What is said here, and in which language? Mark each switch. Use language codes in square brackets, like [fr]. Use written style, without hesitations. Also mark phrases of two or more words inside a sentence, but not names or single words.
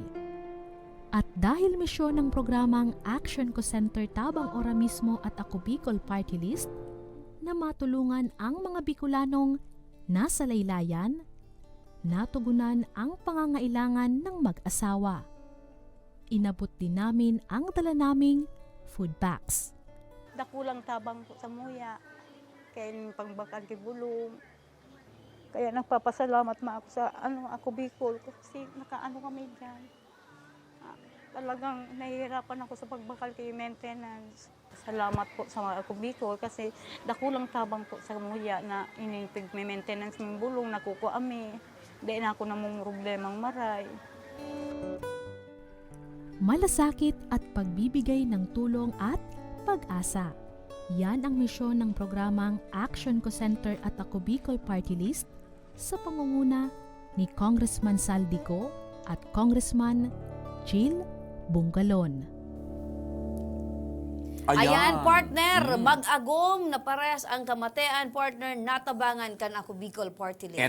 [tl] At dahil misyon ng programang Action Co Center Tabang Ora mismo at Ako Bicol Party List na matulungan ang mga Bicolanong nasa laylayan, natugunan ang pangangailangan ng mag-asawa. Inabot din namin ang dala naming food packs. [bik] Dakulang tabang po sa muya, kaya yung pangbakal kay bulong. [tl] Kaya nagpapasalamat ma ako sa ako Bicol kasi nakaano kami dyan. Talagang nahihirapan ako sa pagbakal kay maintenance. [bik] Salamat po sa mga ako Bicol kasi dakulang tabang po sa muya na inipig may maintenance ng bulong nakukuha kami. Di na ako namang problemang maray. [tl] Malasakit at pagbibigay ng tulong at pag-asa. Yan ang misyon ng programang Action Co Center at Ako Bicol Party List sa pangunguna ni Congressman Saldico at Congressman Jill Bungalon. [bik] Ayan, partner, mag-agom na pares ang kamatean, partner, natabangan kan ako Bicol Party List.